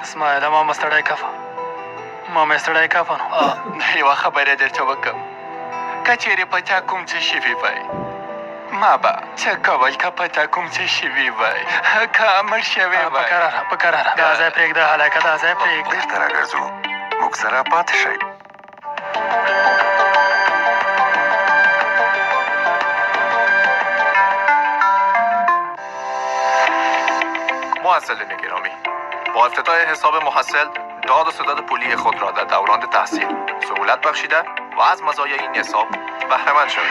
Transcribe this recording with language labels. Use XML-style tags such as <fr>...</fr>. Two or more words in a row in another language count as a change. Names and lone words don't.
<ps>اسماعیله ما مې ستړی کفه نو. یوه خبره درته وکړم، که چېرې په تا کوم څه شوي وای، ما به څه کول که په تا کوم څه شوي وای، که مړ شوی وای. په کراره دا ځای پرېږده هلکه، دا ځای پرېږده. بېرته راګرځو، موږ سره پاتې شئ.</ps> <fa>معززین گرامی، با افتتاح حساب محصل داد و ستاد پولی خود را در دوران تحصیل سهولت بخشیده و از مزایای این حساب بهره مند شوید.</fa>